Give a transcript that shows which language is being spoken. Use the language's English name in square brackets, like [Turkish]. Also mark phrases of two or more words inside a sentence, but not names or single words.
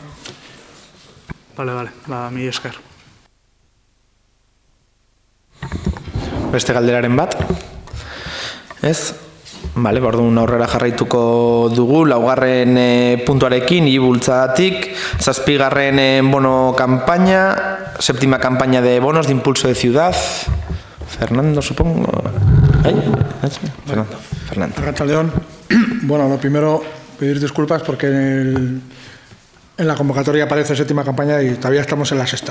[Basque] Bale, mi esker. Beste galderaren bat? Ez? Bale, orduan aurrera jarraituko dugu, 4. puntuarekin, ibultzadatik, 7. [Spanish] bono campaña, 7ª campaña de bonos de impulso de ciudad. Fernando, supongo. Fernando. [Basque] Arratsaldeon. [Spanish] Bueno, lo primero, pedir disculpas porque en la convocatoria aparece 7ª campaña y todavía estamos en la 6ª.